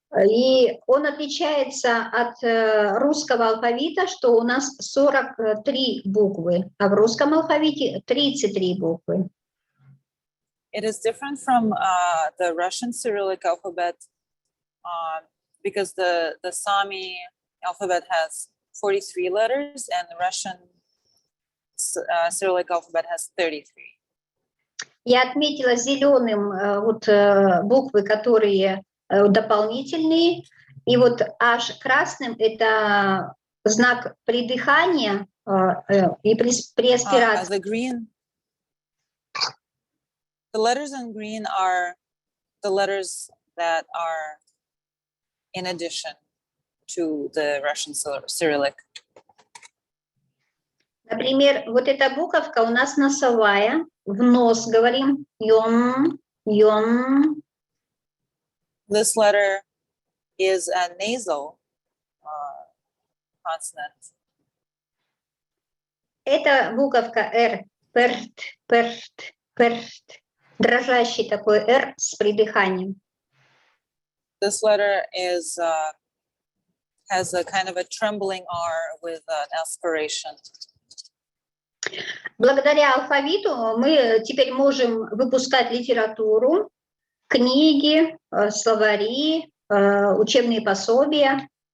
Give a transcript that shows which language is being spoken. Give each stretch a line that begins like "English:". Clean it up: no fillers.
Russian: И он отличается от русского алфавита, что у нас 43 буквы, а в русском алфавите 33 буквы.
English: It is different from the Russian Cyrillic alphabet because the Sami alphabet has 43 letters and the Russian Cyrillic alphabet has 33.
Russian: Я отметила зеленым вот буквы, которые дополнительные, и вот аж красным это знак придыхания и при аспирации.
English: The letters in green are the letters that are in addition to the Russian Cyrillic.
Russian: Например, вот эта буковка у нас носовая, в нос говорим, йон, йон.
English: This letter is a nasal consonant.
Russian: Это буковка R, перт, перт, перт. Дрожащий такой R с придыханием.
English: This letter is has a kind of a trembling R with an aspiration.
Russian: Благодаря алфавиту мы теперь можем выпускать литературу, книги, словари, учебные пособия.